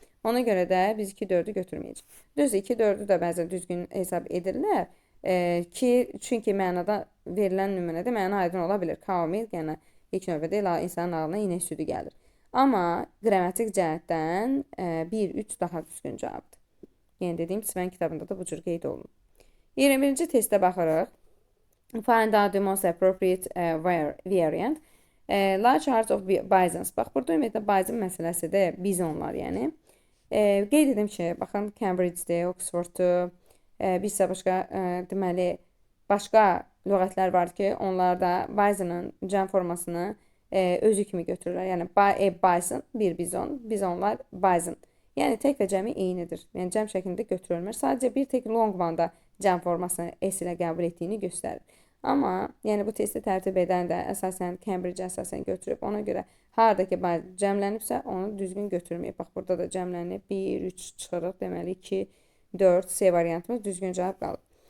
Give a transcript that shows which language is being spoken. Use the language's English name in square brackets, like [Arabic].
[Azerbaijani] Ona görə də biz 2-4-ü götürməyəcəyik. Düzdür, 2-4-ü də bəzən düzgün hesab edirlər çünki mənada verilən nümunədə məna aydın ola bilir. Cow milk, yəni ilk növbədə insanın ağlına inək südü gəlir. Amma qrammatik cəhətdən 1-3 daha düzgün cavabdır. Yəni dediyim Sven kitabında da bu cür qeyd olunub. 21-ci testə baxırıq. [English] Find out the most appropriate variant. Large herds of bisons. [Azerbaijani] Bax, burada ümumiyyətlə bison məsələsidir. Bizonlar, yəni. Qeyd edim ki, baxın, Cambridge-dir, Oxford-dur. Bir isə başqa, deməli, başqa lüğətlər var ki, onlar da bisonun cəm formasını özü kimi götürürlər. Yəni, bison, bir bizon, bizonlar bison. Yəni, tək və cəmi eynidir. Yəni, cəm şəklində götürülmür. Sadəcə bir tək long one-da cəm formasını S ilə qəbul etdiyini göstərir. Amma, yəni bu testi tərtib edən də əsasən Cambridge əsasən götürüb. Ona görə haradakı cəmlənibsə, onu düzgün götürməyib. Bax, burada da cəmlənib. 1, 3 çıxırıq. Deməli, 2, 4, C variantımız düzgün cavab qalır.